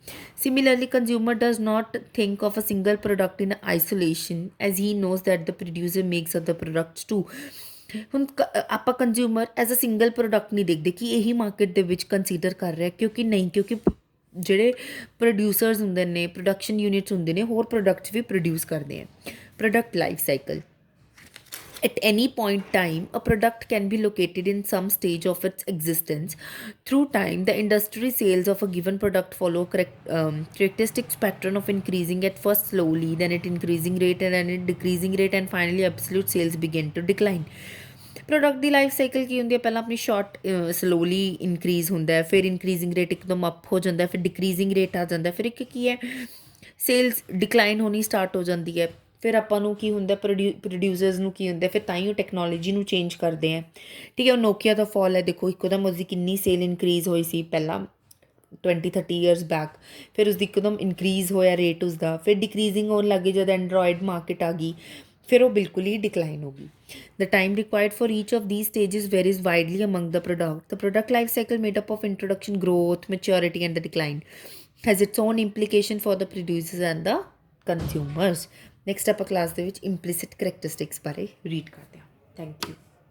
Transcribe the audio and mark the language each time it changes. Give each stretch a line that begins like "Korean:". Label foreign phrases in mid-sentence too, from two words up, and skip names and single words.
English: Similarly consumer does not think of a single product in isolation as he knows that the producer makes other products too.
Punjabi: ਹੁਣ ਆਪਾਂ
English: consumer as a single product
Punjabi: ਨਹੀਂ ਦੇਖਦੇ ਕਿ ਇਹੀ ਮਾਰਕੀਟ ਦੇ ਵਿੱਚ ਕੰਸੀਡਰ ਕਰ ਰਿਹਾ ਕਿਉਂਕਿ ਜਿਹੜੇ ਪ੍ਰੋਡਿਊਸਰਸ ਹੁੰਦੇ ਨੇ,
English: production units
Punjabi: ਹੁੰਦੇ ਨੇ, ਹੋਰ ਪ੍ਰੋਡਕਟਸ ਵੀ ਪ੍ਰੋਡਿਊਸ ਕਰਦੇ ਆ।
English: product life cycle. At any point time, a product can be located in some stage of its existence. Through time, the industry sales of a given product follow characteristics pattern of increasing at first slowly, then at increasing rate, and then at decreasing rate, and finally absolute sales begin to decline.
Punjabi: ਪ੍ਰੋਡਕਟ ਦੀ
English: life cycle
Punjabi: ਕੀ ਹੁੰਦੀ ਹੈ? ਪਹਿਲਾਂ ਆਪਣੀ
English: start slowly increase
Punjabi: ਹੁੰਦਾ ਹੈ, ਫਿਰ
English: increasing rate
Punjabi: ਇੱਕਦਮ ਅਪ ਹੋ ਜਾਂਦਾ, ਫਿਰ
English: decreasing rate
Punjabi: ਆ ਜਾਂਦਾ, ਫਿਰ ਇੱਕ ਕੀ ਹੈ
English: sales decline
Punjabi: ਹੋਣੀ ਸਟਾਰਟ ਹੋ ਜਾਂਦੀ ਹੈ। ਫਿਰ ਆਪਾਂ ਨੂੰ ਕੀ ਹੁੰਦਾ, ਪ੍ਰੋਡਿਊਸਰਸ ਨੂੰ ਕੀ ਹੁੰਦਾ, ਫਿਰ ਤਾਂ ਹੀ ਉਹ ਟੈਕਨੋਲੋਜੀ ਨੂੰ ਚੇਂਜ ਕਰਦੇ ਆ। ਠੀਕ ਹੈ, ਉਹ ਨੋਕੀਆ ਦਾ ਫਾਲ ਹੈ, ਦੇਖੋ ਇੱਕਦਮ ਉਸਦੀ ਕਿੰਨੀ ਸੇਲ ਇਨਕਰੀਜ਼ ਹੋਈ ਸੀ ਪਹਿਲਾਂ 20-30
English: years back,
Punjabi: ਫਿਰ ਉਸਦੀ ਇੱਕਦਮ ਇਨਕਰੀਜ਼ ਹੋਇਆ ਰੇਟ ਉਸਦਾ, ਫਿਰ ਡਿਕਰੀਜ਼ਿੰਗ ਹੋਣ ਲੱਗ ਗਈ ਜਦ
English: Android market
Punjabi: ਆ ਗਈ, ਫਿਰ ਉਹ ਬਿਲਕੁਲ ਹੀ ਡਿਕਲਾਈਨ ਹੋ ਗਈ।
English: The time required for each of these stages varies widely among the product. The product life cycle, made up of introduction, growth, maturity, and the decline, has its own implication for the producers and the consumers.
Punjabi: Next ਆਪਾਂ ਕਲਾਸ ਦੇ ਵਿੱਚ
English: implicit characteristics
Punjabi: ਬਾਰੇ ਰੀਡ ਕਰਦੇ ਹਾਂ।
English: thank you.